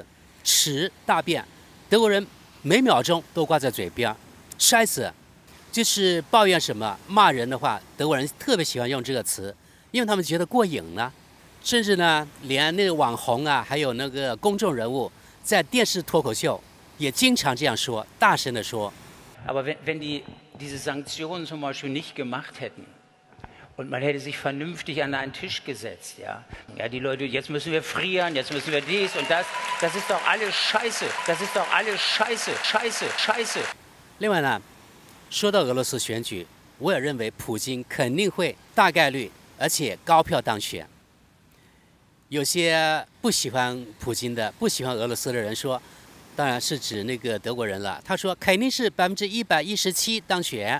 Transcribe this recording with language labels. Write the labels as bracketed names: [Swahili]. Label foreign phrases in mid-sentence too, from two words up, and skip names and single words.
[Chinese] 屎大便，德国人每秒钟都挂在嘴边。Scheiße就是抱怨什么、骂人的话，德国人特别喜欢用这个词，因为他们觉得过瘾呢。甚至呢，连那个网红啊，还有那个公众人物，在电视脱口秀也经常这样说，大声地说。 [German] Aber wenn die diese Sanktionen zum Beispiel nicht gemacht hätten und man hätte sich vernünftig an einen Tisch gesetzt, ja, die Leute, jetzt müssen wir frieren, jetzt müssen wir dies und das, das ist doch alles Scheiße, das ist doch alles Scheiße, Scheiße, Scheiße。 [Chinese] 另外呢，说到俄罗斯选举，我也认为普京肯定会大概率而且高票当选。有些不喜欢普京的、不喜欢俄罗斯的人说，当然是指那个德国人了。他说肯定是117%当选。